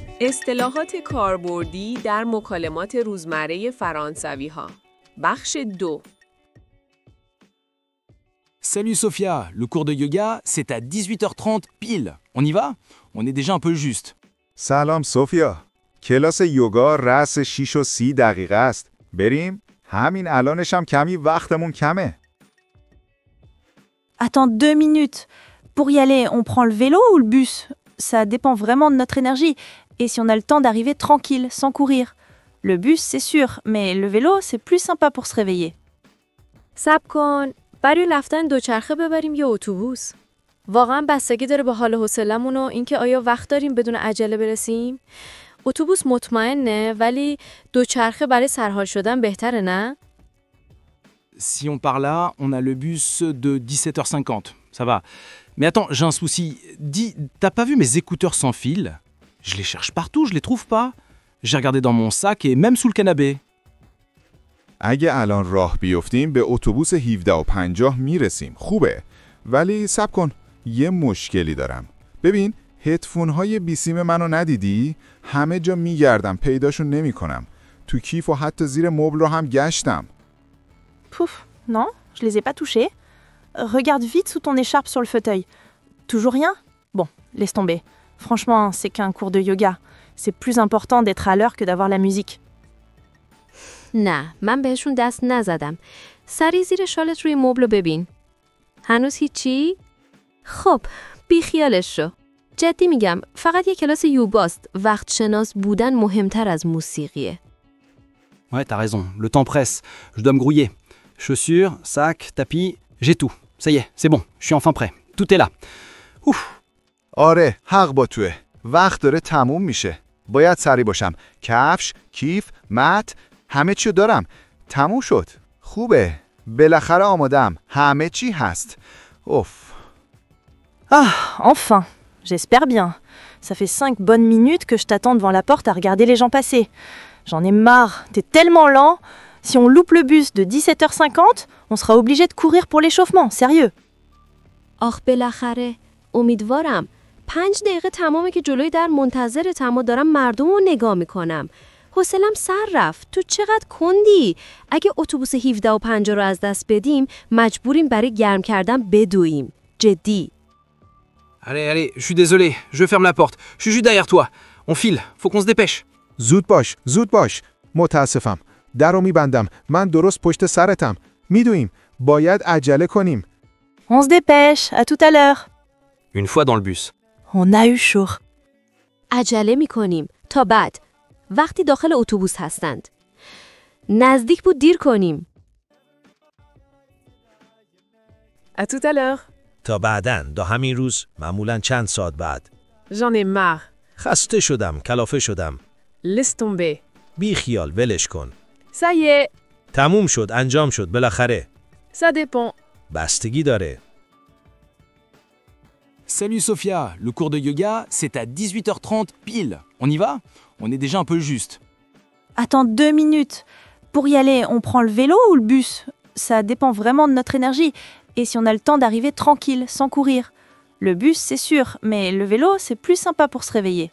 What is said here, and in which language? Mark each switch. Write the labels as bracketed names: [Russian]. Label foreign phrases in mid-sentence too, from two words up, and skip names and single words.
[Persian] اصطلاحات کاربردی در مکالمات روزمره فرانسوی‌ها. بخش 2. [French] Salut Sophia, le cours de yoga, c'est à 18h30 pile. On y va? On est déjà un peu juste. [Persian] سلام سوفیا. کلاس یوگا رأس 6:30 است. بریم؟ همین الانش هم کمی وقتمون کمه. [French] Attends 2 minutes. Pour y aller, on prend le vélo ou le bus? Ça dépend vraiment de notre énergie. Et si on a le temps d'arriver tranquille, sans courir? Le bus, c'est sûr, mais le vélo, c'est plus sympa pour se réveiller. [Persian] صبر کن. برای رفتن دوچرخه ببریم یا اتوبوس؟ واقعا بستگی داره به حال و حوصله‌مون و اینکه آیا وقت داریم بدون عجله برسیم؟ اتوبوس مطمئنه ولی دوچرخه برای سرحال شدن بهتره نه؟ [French] Si on part là, on a le bus de 17h50. Ça va. Mais attends, j'ai un souci. Dis, t'as pas vu mes écouteurs sans fil? Je les cherche partout, je les trouve pas. J'ai regardé dans mon sac et même sous le canapé. [Persian] اگه الان راه بیفتیم به اتوبوس 17:50 میرسیم. خوبه. ولی صبر کن. یه مشکلی دارم. ببین، هدفون‌های بیسیم منو ندیدی؟ همه جا میگردم پیداشون نمی‌کنم. تو کیف و حتی زیر مبل رو هم گشتم. [French] Pouf, non, je les ai pas touchés. Regarde vite sous ton écharpe sur le fauteuil. Toujours rien? Bon, laisse tomber. Franchement, c'est qu'un cours de yoga. C'est plus important d'être à l'heure que d'avoir la musique. [Persian] نه، من بهشون دست نزدم. سری زیر شالت روی مبل ببین. هنوز هیچی؟ خب، بی خیالش شو. جدی میگم، فقط یه کلاس یوگاست. وقت شناس بودن مهمتر از موسیقیه. [French] Ouais, t'as raison, le temps presse. Je dois me grouiller. Chaussures, sac, tapis, j'ai tout. Ça y est, c'est bon, je suis enfin prêt. Tout est là. Ouf. [Persian] آره، حق با توه. وقت داره تموم میشه. باید سریع باشم. کفش، کیف، مت، همه چی دارم. تموم شد. خوبه. بالاخره آمادم. همه چی هست. اوف. [French] Ah, enfin, j'espère bien. Ça fait 5 bonnes minutes que je t'attends devant la porte à regarder les gens passer. J'en ai marre, t'es tellement lent. Si on loupe le bus de 17h50, on sera obligé de courir pour l'échauffement, sérieux. [Persian] آخ بالاخره. امیدوارم. 5 دقیقه تمامه که جلوی در منتظرتم و دارم مردم رو نگاه میکنم. حوصله‌ام سر رفت. تو چقدر کندی؟ اگه اتوبوس 17:50 رو از دست بدیم مجبوریم برای گرم کردن بدویم. جدی. [French] Allez, je suis désolé, je ferme la porte. Je suis juste derrière toi. On file, faut qu'on se dépêche. [Persian] زود باش. متاسفم. در رو میبندم. من درست پشت سرتم. میدویم. باید عجله کنیم. [French] On se dépêche, à tout à l'heure. Une fois dans le bus. On a eu chaud. [Persian] عجله میکنیم تا بعد. وقتی داخل اتوبوس هستند. نزدیک بود دیر کنیم. [French] À tout à l'heure. [Persian] تا بعدن تا همین روز معمولاً چند ساعت بعد. [French] J'en ai marre. [Persian] خسته شدم، کلافه شدم. [French] Laisse tomber. [Persian] بی خیال ولش کن. [French] Ça y est. [Persian] تموم شد، انجام شد بالاخره. [French] Ça dépend. [Persian] بستگی داره. [French] Salut Sophia, le cours de yoga, c'est à 18h30 pile. On y va? On est déjà un peu juste. Attends 2 minutes. Pour y aller, on prend le vélo ou le bus? Ça dépend vraiment de notre énergie. Et si on a le temps d'arriver tranquille, sans courir? Le bus, c'est sûr, mais le vélo, c'est plus sympa pour se réveiller.